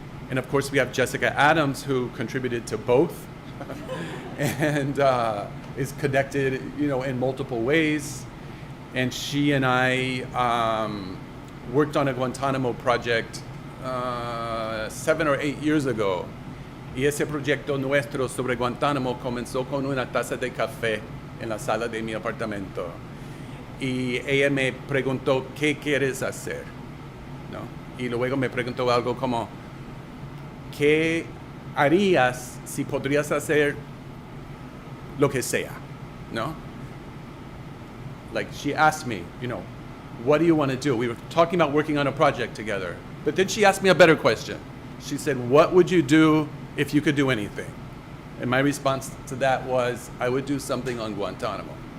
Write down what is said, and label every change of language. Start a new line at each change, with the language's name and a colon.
English: And of course we have Jessica Adams, who contributed to both and is connected, in multiple ways. And she and I worked on a Guantanamo project 7 or 8 years ago.
Spanish: Y ese proyecto nuestro sobre Guantánamo comenzó con una taza de café en la sala de mi apartamento. Y ella me preguntó, ¿qué quieres hacer? ¿No? Y luego me preguntó algo como, ¿qué harías si podrías hacer lo que sea? ¿No?
English: Like, she asked me, what do you want to do? We were talking about working on a project together. But then she asked me a better question. She said, what would you do if you could do anything? And my response to that was, I would do something on Guantanamo.